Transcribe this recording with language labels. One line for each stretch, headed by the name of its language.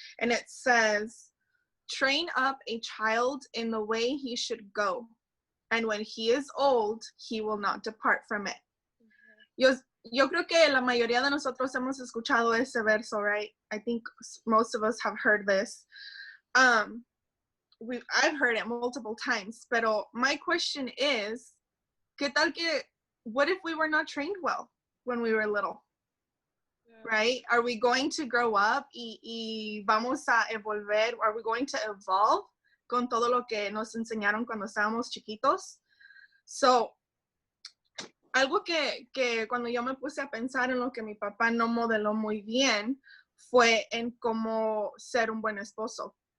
English: And it says, train up a child in the way he should go, and when he is old, he will not depart from it.
Spanish: yo creo que la mayoría de nosotros hemos escuchado ese verso, right?
English: I think most of us have heard this. I've heard it multiple times, pero my question is,
Spanish: ¿qué tal que,
English: what if we were not trained well when we were little? Right? Are we going to grow up
Spanish: y vamos a evolver?
English: Are we going to evolve
Spanish: con todo lo que nos enseñaron cuando estábamos chiquitos? So, algo que cuando yo me puse a pensar en lo que mi papá no modeló muy bien fue en cómo ser un buen esposo.